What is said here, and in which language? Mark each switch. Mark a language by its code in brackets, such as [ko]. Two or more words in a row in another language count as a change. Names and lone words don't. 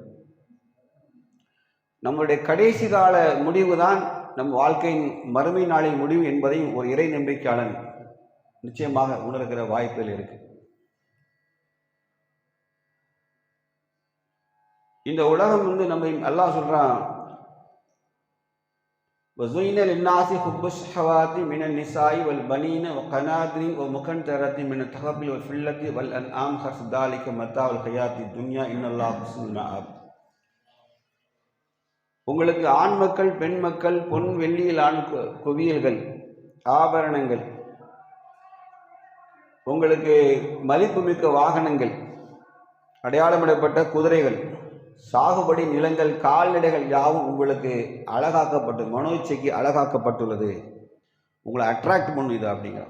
[ta] நம்முடைய கடைசி கால முடிவு தான் நம் வாழ்க்கையின் மறுமை நாளின் முடிவு என்பதை ஒரு இறை நம்பிக்கையாளன் நிச்சயமாக உணர்கிற வாய்ப்புகள் இருக்கு. இந்த உலகம் நம்ம அல்லாஹ் சொல்றான், [ar] وَزُيِّنَ لِلنَّاسِ حُبُّ الشَّهَوَاتِ مِنَ النِّسَاءِ وَالْبَنِينَ وَالْقَنَاطِيرِ وَالْمُقَنطَرَةِ مِنَ الذَّهَبِ وَالْفِضَّةِ وَالْأَنْعَامِ حَرْثُ ذَلِكَ مَتَاعُ الْحَيَاةِ الدُّنْيَا إِنَّ اللَّهَ حَسِيبٌ مَآبٍ. [ta] உங்களுக்கு ஆண் மக்கள், பெண் மக்கள், பொன் வெள்ளியிலான குவியல்கள், ஆபரணங்கள், உங்களுக்கு மதிப்புமிக்க வாகனங்கள், அடையாளமிடப்பட்ட குதிரைகள், சாகுபடி நிலங்கள், கால்நடைகள் யாவும் உங்களுக்கு அழகாக்கப்பட்டு மனோச்சைக்கு அழகாக்கப்பட்டுள்ளது, உங்களை அட்ராக்ட் பண்ணும் இது அப்படிங்கிறான்.